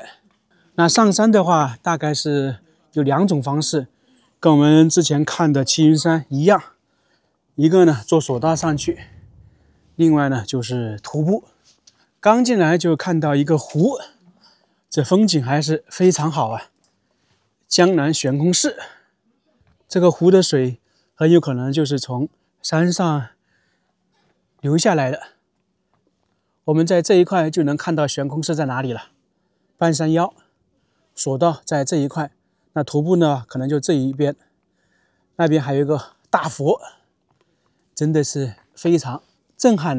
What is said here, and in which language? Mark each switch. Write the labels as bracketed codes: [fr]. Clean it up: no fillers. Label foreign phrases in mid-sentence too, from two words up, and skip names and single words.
[zh] 那上山的話，大概是有2種方式，跟我們之前看的齐雲山一樣。一個呢，坐索道上去，另外呢就是徒步。剛進來就看到一個湖，這風景還是非常好啊。江南懸空寺，這個湖的水很有可能就是從山上流下來的。我們在這一塊就能看到懸空寺在哪裡了。半山腰，索道在這一塊，那徒步呢可能就這一邊，那邊還有一個大佛，真的是非常震撼的。